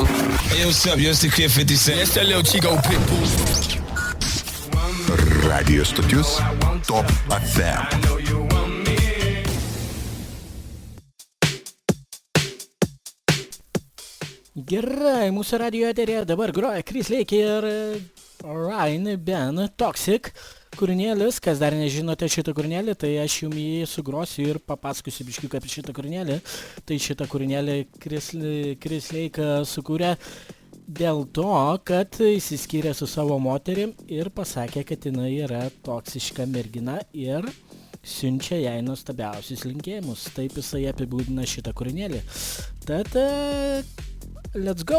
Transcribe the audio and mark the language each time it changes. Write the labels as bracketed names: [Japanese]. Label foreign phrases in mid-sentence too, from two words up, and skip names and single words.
[English] Hey, what's up? Yo, este Kid 50 Cent. It's that little Chico Pitbull. [Lithuanian] Radio stotis Top FM. Gerai, mūsų radio eterėje dabar groja Chris Lake ir Ryan Ben Toxic kūrinėlis. Kas dar nežinote šitą kūrinėlį, tai aš jums jį sugrosiu ir papasakosiu biškiuk apie šitą kūrinėlį. Tai šitą kūrinėlį Chris Lake sukūrė dėl to, kad išsiskyrė su savo moterim ir pasakė, kad jinai yra toksiška mergina ir siunčia jai nuostabiausius linkėjimus. Taip jisai apibūdina šitą kūrinėlį. Tad [English] let's go.